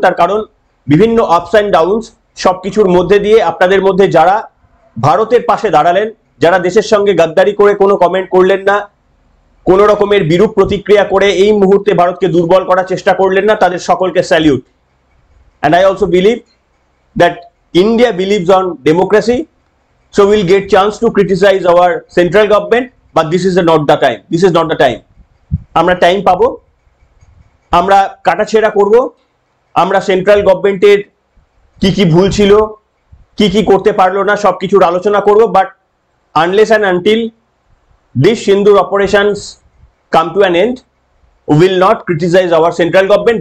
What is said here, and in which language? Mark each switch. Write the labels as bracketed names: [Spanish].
[Bangla] তার কারণ বিভিন্ন আপস অ্যান্ড ডাউনস সবকিছুর মধ্যে দিয়ে আপনাদের মধ্যে যারা ভারতের পাশে দাঁড়ালেন, যারা দেশের সঙ্গে গাদ্দারি করে কোনো কমেন্ট করলেন না, কোন রকমের বিরূপ প্রতিক্রিয়া করে এই মুহূর্তে ভারতকে দুর্বল করার চেষ্টা করলেন না, তাদের সকলকে salute. [English] And I also believe that India believes on democracy, so we'll get chance to criticize our central government, but this is not the time. This is not the time. [Bangla] আমরা টাইম পাবো, আমরা কাটাছেড়া করব, আমরা central গভর্নমেন্টের কি ভুল ছিল, কি করতে পারলো না, সবকিছুর আলোচনা করব। [English] But unless and until this Sindoor operations come to an end, we will not criticize our central government.